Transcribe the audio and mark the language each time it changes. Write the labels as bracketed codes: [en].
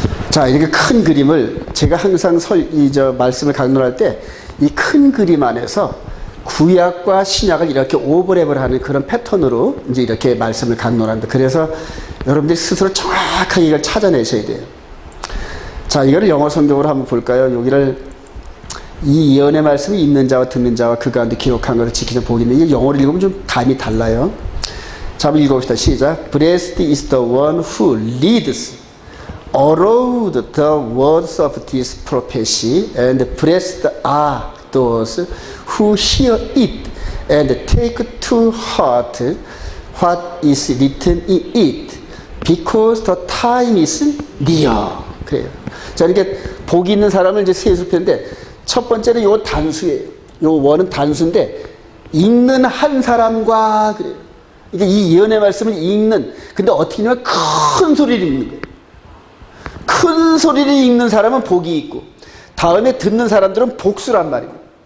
[ko] 자, 이렇게 큰 그림을 제가 항상 말씀을 강론할 때 이 큰 그림 안에서 구약과 신약을 이렇게 오버랩을 하는 그런 패턴으로 이제 이렇게 말씀을 강론합니다. 그래서 여러분들이 스스로 정확하게 이걸 찾아내셔야 돼요. 자, 이거를 영어 성경으로 한번 볼까요? 여기를 이 예언의 말씀이 읽는 자와 듣는 자와 그 가운데 기록한 것을 지키는 복이 있는, 이게 영어로 읽으면 좀 감이 달라요. 자, 한번 읽어봅시다. 시작. [en] Blessed is the one who leads allowed the words of this prophecy, and blessed are those who hear it and take to heart what is written in it, because the time is near. [ko] 그래요. 자, 이렇게 복이 있는 사람을 이제 셋을 폈는데, 첫 번째는 요 단수예요. 요 원은 단수인데, 읽는 한 사람과, 그래요. 그러니까 이 예언의 말씀을 읽는, 근데 어떻게 하냐면 큰 소리를 읽는 거예요. 큰 소리를 읽는 사람은 복이 있고, 다음에 듣는 사람들은 복수란 말입니다.